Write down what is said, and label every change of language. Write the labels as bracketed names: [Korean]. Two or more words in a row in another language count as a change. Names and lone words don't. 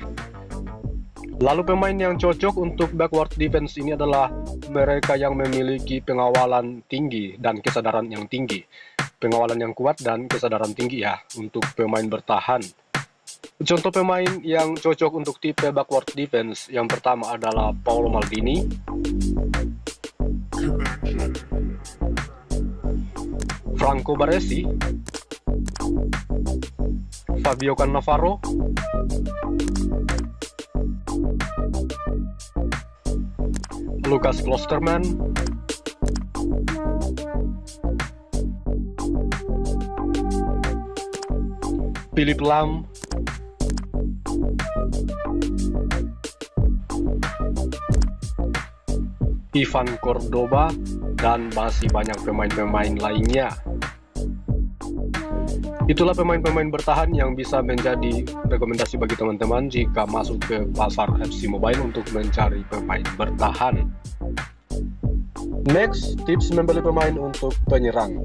[Indonesian] Lalu pemain yang cocok untuk [English] backward defense [Indonesian] ini adalah mereka yang memiliki pengawalan tinggi dan kesadaran yang tinggi. Pengawalan yang kuat dan kesadaran tinggi ya untuk pemain bertahan. Contoh pemain yang cocok untuk tipe [English] backward defense [Indonesian] yang pertama adalah Paolo Maldini, Franco Baresi, Fabio Cannavaro, Lucas Klosterman, Philipp Lahm, Ivan Cordoba, dan masih banyak pemain-pemain lainnya. Itulah pemain-pemain bertahan yang bisa menjadi rekomendasi bagi teman-teman jika masuk ke pasar FC Mobile untuk mencari pemain bertahan. Next, tips membeli pemain untuk penyerang.